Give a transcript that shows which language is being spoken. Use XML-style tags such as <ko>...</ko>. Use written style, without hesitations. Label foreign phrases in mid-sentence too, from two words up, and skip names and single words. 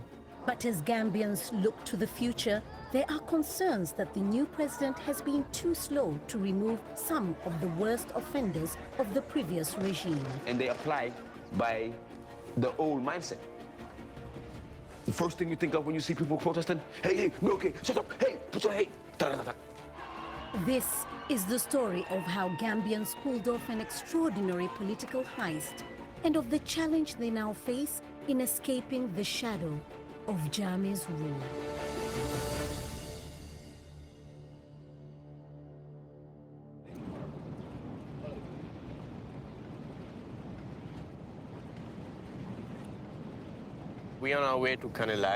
<en>But as Gambians look to the future, there are concerns that the new president has been too slow to remove some of the worst offenders of the previous regime. And they apply by the old mindset. The first thing you think of when you see people protesting, hey, no, okay, shut up, hey, put your, hey, da, da, da. This is the story of how Gambians pulled off an extraordinary political heist and of the challenge they now face in escaping the shadow of Jammeh's rule. We are on our way to Kanilai.</en>